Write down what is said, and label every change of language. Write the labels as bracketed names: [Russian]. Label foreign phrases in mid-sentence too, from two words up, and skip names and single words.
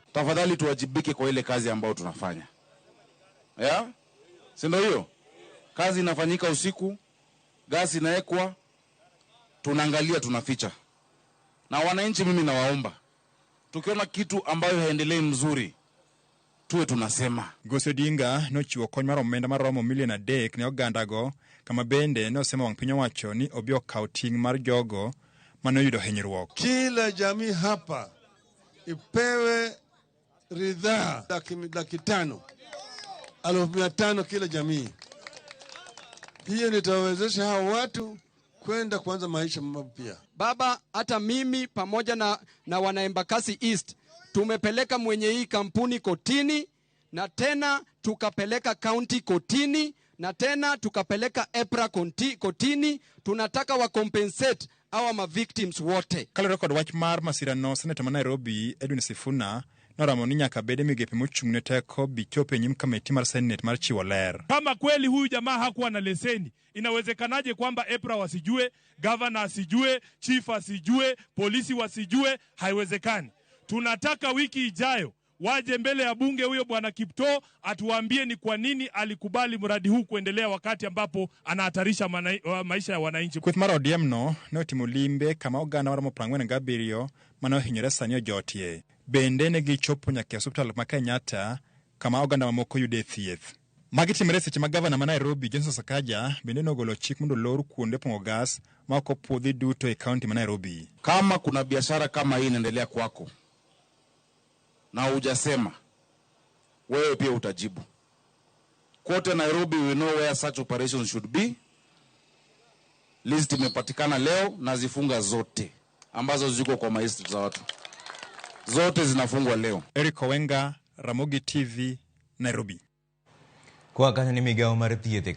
[Swahili] Tafadhali tuwajibike kwa ile kazi ambayo tunafanya. Si ndio hiyo? Kazi inafanyika usiku, gasi inaekwa, tunaangalia, tunaficha. Na wananchi mimi nawaomba, tukiona kitu ambayo haendelei mzuri, tuwe tunasema. [Luo (Kenya and Tanzania)] Gosi Odinga nochiwo kony mar omenda maromo milion 3 ne oganda go, kama bende nosema wang' piny owacho ni obiro kawo ting' mar jogo mane oyudo hinyruok. [Swahili] Kila jamii hapa ipewe ridhaa $500,000, 500 kila jamii. Hiyo nitawezesha hao watu kwenda kuanza maisha mapya. Baba, hata mimi pamoja na wana Embakasi East tumepeleka mwenye hii kampuni kotini, na tena tukapeleka county kotini, na tena tukapeleka EPRA kotini. Tunataka wa [English] compensate our [Swahili] ma victims wote. [Luo (Kenya and Tanzania)] Kalo record wach mar masira no, Senator ma Nairobi Edwin Sifuna noramo ni nyaka bede migepe mochung'ne teko bichope nyim kamiti mar Senate mar chiwo ler. [Swahili] Kama kweli huyu jamaa hakuwa na leseni, inawezekanaje kwamba EPRA wasijue, governor asijue, chief asijue, polisi wasijue? Haiwezekani. Tunataka wiki ijayo waje mbele ya bunge huyo bwana Kipto atuambie ni kwa nini alikubali mradi huu kuendelea wakati ambapo anahatarisha maisha ya wananchi. [Luo (Kenya and Tanzania)] Kweth mar ODM no ne otimo limbe kama oganda mar 47 mane ohinyore sani ojotie. Bende ne gichopo nyaka e osiptal ma Kenyatta kama oganda mamoko yude thieth. Magi timore seche ma gavana ma Nairobi Johnson Sakaja bende nogolo chik mondo lor kuonde pong'o gas ma ok opwodhi duto e kaunti ma Nairobi. [Swahili] Kama kuna biashara kama hii inaendelea kwako na hujasema, wewe pia utajibu. [English] Kote Nairobi we know where such operations should be. [Swahili] List imepatikana leo na zifunga zote ambazo ziko kwa maestri za watu. Zote zinafungwa leo. Owenga, Ramogi TV, Nairobi. [Luo (Kenya and Tanzania)] Kwa kanya ni migao mar thieth